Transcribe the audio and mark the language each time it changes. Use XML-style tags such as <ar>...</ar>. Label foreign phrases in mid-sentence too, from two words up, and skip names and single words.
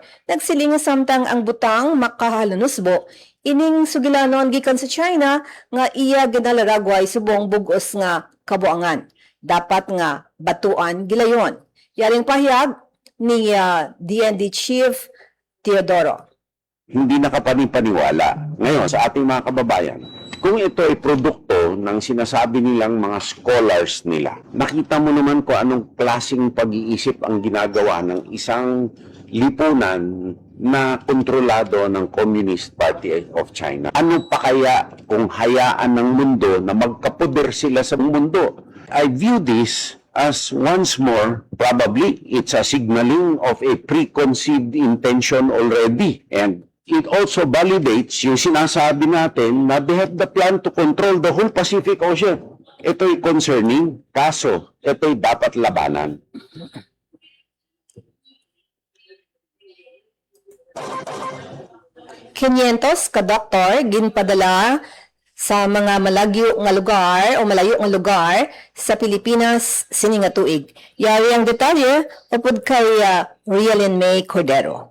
<hil>nagsiling nga samtang ang butang makahalunusbo ining sugilanon gikan sa China nga iya ginalaragway subong bugos nga kabuangan. Dapat nga batuan gilayon. Yaring pahayag ni DND Chief Teodoro.</hil> <tl>Hindi nakapanipaniwala ngayon sa ating mga kababayan kung ito ay produkto ng sinasabi nilang mga scholars nila. Nakita mo naman kung anong klaseng pag-iisip ang ginagawa ng isang lipunan na kontrolado ng Communist Party of China. Ano pa kaya kung hayaan ng mundo na magkapoder sila sa mundo?</tl> <en>I view this as once more, probably it's a signaling of a preconceived intention already. And it also validates</en> <tl>yung sinasabi natin na</tl> <en>they have the plan to control the whole Pacific Ocean.</en> <tl>Ito'y concerning, kaso ito'y dapat labanan.</tl> <hil>Kinyentos ka doktor ginpadala sa mga malayo nga lugar sa Pilipinas sini nga tuig. Yari ang detalye upod kay Rialyn May Cordero.</hil>